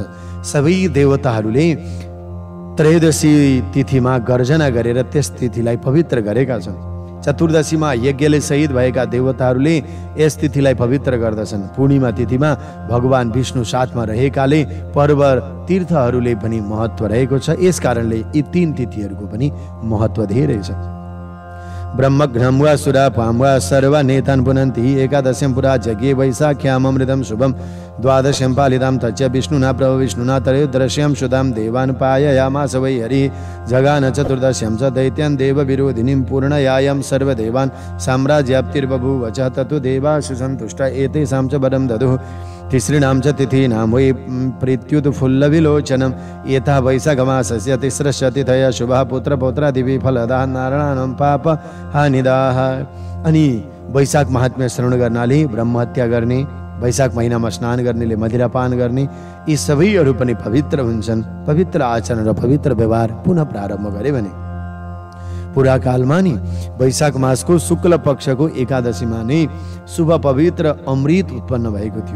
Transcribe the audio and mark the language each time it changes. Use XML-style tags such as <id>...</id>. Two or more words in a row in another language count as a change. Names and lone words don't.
<ne>सबै देवताहरूले त्रयोदशी तिथिमा गर्जना गरेर त्यस तिथिलाई पवित्र गरेका छन्। चतुर्दशीमा यज्ञले शहीद भएका देवताहरूले यस तिथिलाई पवित्र गर्दछन्। पूर्णिमा तिथिमा भगवान विष्णु साथमा रहेकाले पर्व तीर्थहरूले पनि महत्त्व रहेको छ। यस कारणले यी 3 तिथिहरूको पनि महत्त्व धेरै छ।</ne> <sa>ब्रह्मघ्नं वा सुरापां वा सर्वा नेतान् पुनन्ति एकादश्यं पुरा जज्ञे वैशाख्यामृतं शुभं द्वादश्यं पालितां तच्च विष्णुना प्रभो विष्णुना त्रयोदश्यं शुदां देवान् पाययामास वै हरिः जगान चतुर्दश्यं च दैत्यान् देवविरोधिनीं पूर्णयायं सर्वदेवान् साम्राज्याप्तिर्बभूव च ततो देवासु सन्तुष्टा एतेषां च वरं ददुः तिसृणां च तिथीनां वै प्रीत्युत्फुल्लविलोचनम् एता वैशाखमासस्य तिस्रश्च तिथयः शुभः पुत्रपौत्रादिभिः फलदाः नारायणानां पापहानिदाः।</sa> <ne>अनि वैशाख महात्म्य श्रवण गर्नाले ब्रह्महत्या गर्ने, वैशाख महिनामा स्नान गर्नेले मदिरापान गर्ने, यी सबैहरू पनि पवित्र हुन्छन्। पवित्र आचरण र पवित्र व्यवहार पुनः प्रारम्भ गरे भने पुराकालमा नि वैशाख मासको शुक्ल पक्षको एकादशीमा नै शुभ पवित्र अमृत उत्पन्न भएको थियो।</ne>